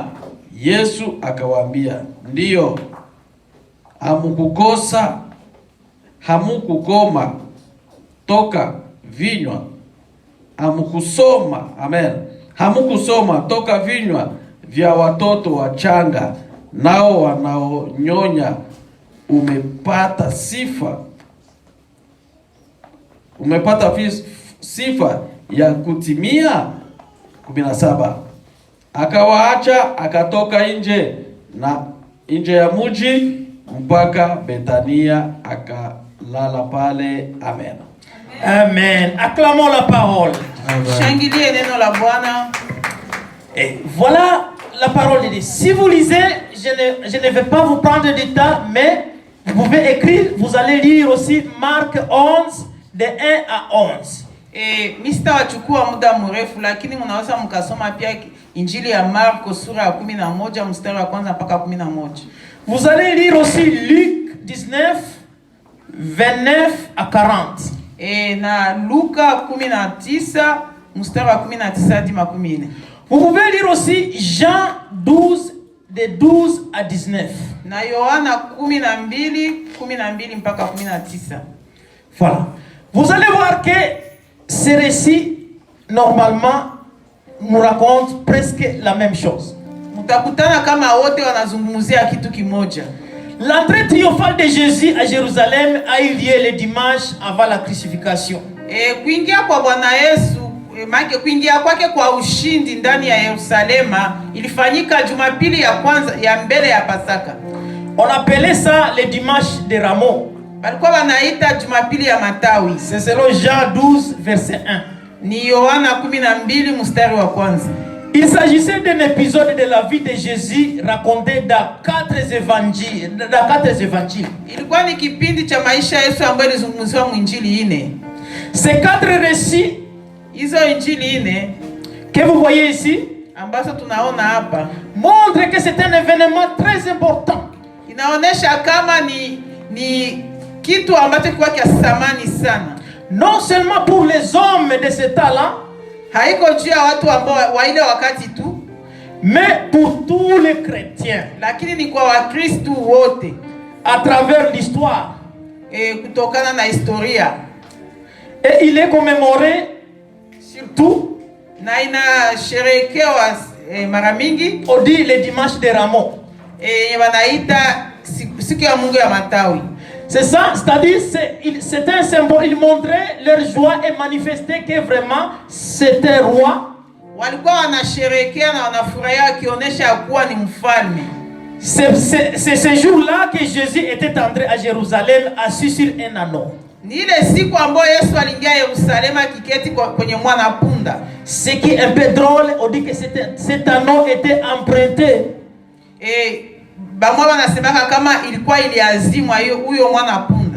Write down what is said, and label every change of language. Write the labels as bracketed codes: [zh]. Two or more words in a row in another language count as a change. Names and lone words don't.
[sw] Yesu akawaambia, ndiyo, hamukukoma toka vinywa, hamukusoma toka vinywa vya watoto wachanga, nao wanaonyonya umepata sifa ya kutimia. 17. Akawaacha akatoka nje ya mji mpaka Betania, akalala pale. Amen. [fr] Amen. Acclamons la parole. [sw] Shangilie neno la Bwana. [fr] Et voilà la parole de Dieu. Si vous lisez, je ne vais pas vous prendre du temps, mais vous pouvez écrire, vous allez lire aussi Marc 11, de 1 à 11. [sw] Mista wachukua muda mrefu, lakini mnaweza mkasoma pia Injili ya Marko sura ya 11 mstari wa kwanza mpaka 11. [fr] Vous allez lire aussi Luc 19, 29 à 40. [sw] Na Luka 19 mstari wa 19 hadi 40. [fr] Vous pouvez lire aussi Jean 12, de 12 à 19. [sw] Na Yohana 12 mpaka 19. [fr] Voilà. Vous allez voir que ces récits, normalement, nous racontent presque la même chose. [sw] Mtakutana kama wote wanazungumzia kitu kimoja. [fr] L'entrée triomphale de Jésus à Jérusalem a eu lieu le dimanche avant la crucifixion. [sw] Kuingia kwa Bwana Yesu, kuingia kwake kwa ushindi ndani ya Yerusalema ilifanyika Jumapili ya kwanza ya mbele ya Pasaka. [fr] On appelait ça le dimanche de Rameaux. [sw] Balikuwa wanaita Jumapili ya Matawi. [fr] C'est selon Jean 12 verset 1. [sw] Ni Yohana 12 mstari wa kwanza. [fr] Il s'agissait d'un épisode de la vie de Jésus raconté dans 4 évangiles. [sw] Ilikuwa ni kipindi cha maisha ya Yesu ambayo ilizungumziwa mwinjili 4. [fr] Ces 4 récits, [sw] hizo injili 4 [fr] que vous voyez ici, [sw] ambazo tunaona hapa, [fr] montre que c'est un événement très important. [sw] Inaonesha kama ni kitu ambacho kwa thamani sana. [fr] Non seulement pour les hommes de ce temps-là, [sw] haiko juu ya watu ambao wa ile wakati tu, [fr] mais pour tous les chrétiens, [sw] lakini ni kwa Wakristo wote [fr] à travers l'histoire. [sw] Kutokana na historia. [fr] Et il est commémoré surtout [sw] na inasherekewa mara mingi, [fr] on dit le dimanche de Rameaux. [sw] Wanaita siku ya Mungu ya Matawi. [fr] C'est ça, c'est-à-dire c'est un symbole, il montrait leur joie et manifestait que vraiment c'était roi. [sw] Walikuwa wanasherehekea na wanafurahia kionyesha kuwa ni mfalme. [fr] C'est ce jour-là que Jésus était entré à Jérusalem assis sur un âneau. [sw] Ni ile siku ambayo Yesu aliingia Yerusalemu kiketi kwenye mwana punda. [fr] Ce qui est un peu drôle, on dit que cet âneau était emprunté. [sw] Bamwa wanasemaka kama ilikuwa iliazimwa huyo mwana punda.